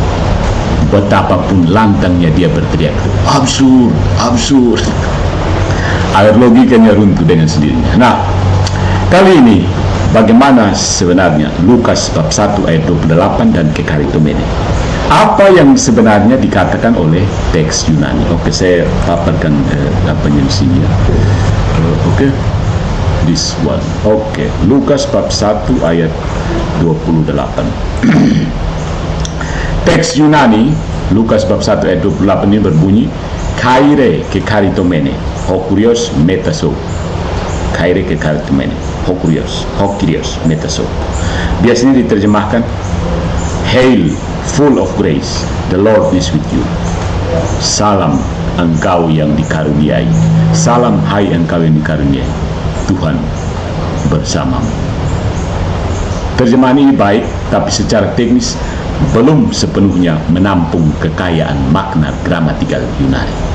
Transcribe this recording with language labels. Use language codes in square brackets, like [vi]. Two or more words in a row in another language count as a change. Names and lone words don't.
[id] Betapapun lantangnya dia berteriak, absurd, absurd, agar logikanya runtuh dengan sendirinya. Nah, kali ini bagaimana sebenarnya Lukas bab 1 ayat 28 dan kekaritomene? Apa yang sebenarnya dikatakan oleh teks Yunani? Oke, saya paparkan apanya di sini ya. Oke. [en] This one. [id] Oke, Lukas bab 1 ayat 28. Teks Yunani Lukas bab 1 ayat 28 ini berbunyi [el] χαῖρε κεχαριτωμένη ὁ κύριος μετὰ σοῦ. χαῖρε κεχαριτωμένη ὁ κύριος μετὰ σοῦ. [id] Biasanya diterjemahkan [en] Hail, full of grace, the Lord is with you. [id] Salam engkau yang dikaruniai. Salam hai engkau yang dikaruniai, Tuhan bersamamu. Terjemahan ini baik, tapi secara teknis belum sepenuhnya menampung kekayaan makna gramatikal Yunani.